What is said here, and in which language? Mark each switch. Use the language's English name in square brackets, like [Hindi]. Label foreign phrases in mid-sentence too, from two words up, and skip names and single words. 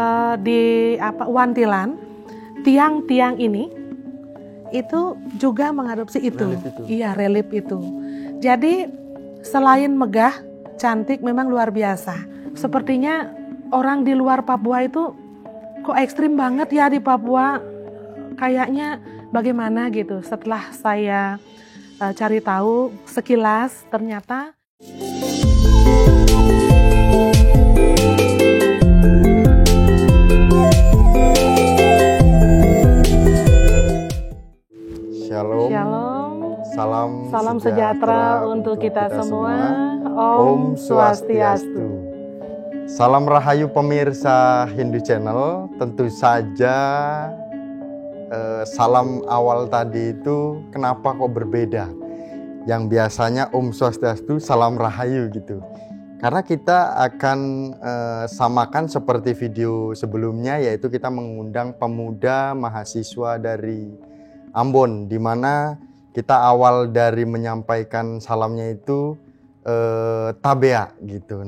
[Indonesian] di Wantilan, tiang-tiang ini itu juga mengadopsi itu. Iya, relief itu. Jadi selain megah, cantik, memang luar biasa. Sepertinya orang di luar Papua itu kok ekstrim banget ya di Papua. Kayaknya bagaimana gitu. Setelah saya cari tahu sekilas, ternyata Shalom. Salam sejahtera untuk kita semua. [Sanskrit] Om Swastiastu. [Indonesian] Salam rahayu pemirsa Hindu Channel. Tentu saja salam awal tadi itu kenapa kok berbeda? Yang biasanya [Sanskrit] Om Swastiastu, [Indonesian] salam rahayu gitu. Karena kita akan samakan seperti video sebelumnya, yaitu kita mengundang pemuda mahasiswa dari Ambon, di mana kita awal dari menyampaikan salamnya itu tabea gitu.